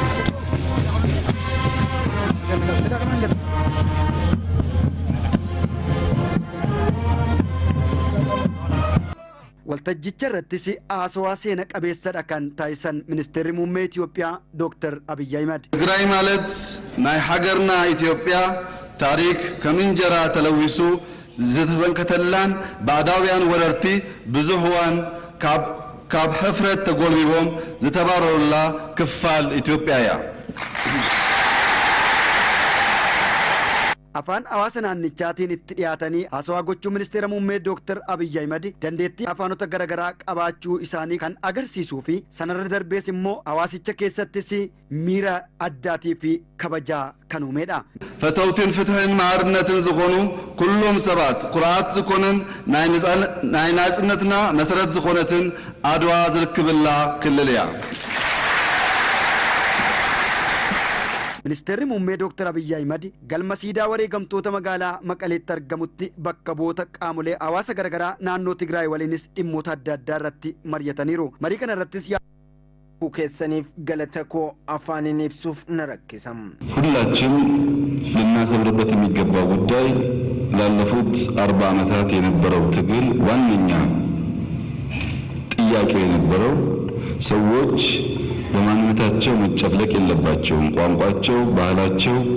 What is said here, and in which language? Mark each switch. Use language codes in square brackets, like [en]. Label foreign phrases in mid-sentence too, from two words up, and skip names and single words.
[om] waltajjicha irrattis haasawaa seena qabeessadha kan taasisan ministeerri muummee Itoophiyaa Dr. Abiyyi Ahmed. [ti] ትግራይ ማለት ናይ ሃገርና ኢትዮጵያ ታሪክ ከምንጀራ ተለዊሱ ዝተዘንከተላን ባዕዳውያን ወረርቲ ብዙሕዋን ካብ ሕፍረት ተጎልቢቦም ዝተባረሩላ ክፋል ኢትዮጵያ እያ። [om] afaan hawaasa naannichaatiin itti dhiyaatanii haasawaa gochuu ministeera muummee Dr. Abiyyi Ahmed dandeettii afaanota garaagaraa qabaachuu isaanii kan agarsiisuu fi sanarra darbees immoo hawaasicha keessattis miira addaatii fi kabajaa kan uumedha. [ti] ፈተውትን ፍትህን ማዕርነትን ዝኾኑ ኩሎም ሰባት ኩርዓት ዝኾነን ናይ ናጽነትና መሰረት ዝኾነትን አድዋ ዝርክብላ ክልል እያ። [om] Ministeerri muummee Dr. Abiyyi Ahmed galma siidaa wareegamtoota magaalaa Maqaleetti argamutti bakka bu'oota qaamolee hawaasa garaagaraa naannoo Tigraay waliinis dhimmoota adda addaa irratti mari'ataniiru. Marii kana irrattis keessaniif galata koo afaaniin ibsuuf na rakkisam. [am] ሁላችን ልናሰምርበት የሚገባው ጉዳይ ላለፉት 40 ዓመታት የነበረው ትግል ዋነኛ ጥያቄ የነበረው ሰዎች በማንነታቸው መጨፍለቅ የለባቸውም፣ ቋንቋቸው ባህላቸው